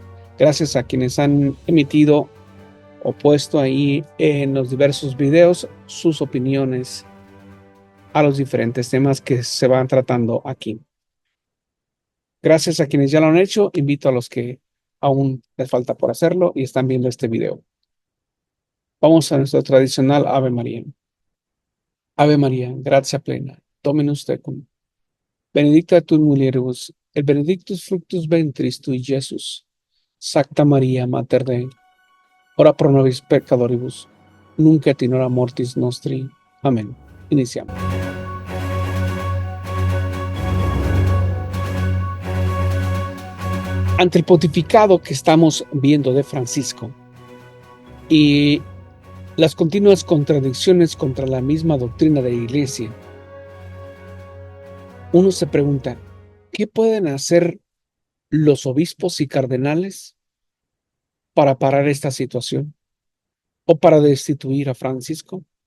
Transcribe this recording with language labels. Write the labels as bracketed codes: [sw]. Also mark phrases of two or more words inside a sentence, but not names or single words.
[es] Gracias a quienes han emitido o puesto ahí en los diversos videos sus opiniones a los diferentes temas que se van tratando aquí. Gracias a quienes ya lo han hecho, invito a los que aún les falta por hacerlo y están viendo este video. Vamos a nuestro tradicional Ave María. [la] Ave María, gracia plena, Dominus tecum. Benedicta tu mulieribus, et benedictus fructus ventris tui, Iesus. Sancta Maria, Mater Dei, ora pro nobis peccatoribus, nunc et in hora mortis nostri. [es] Amén. Iniciamos. Ante el pontificado que estamos viendo de Francisco y las continuas contradicciones contra la misma doctrina de la Iglesia, uno se pregunta, ¿qué pueden hacer los obispos y cardenales para parar esta situación o para destituir a Francisco?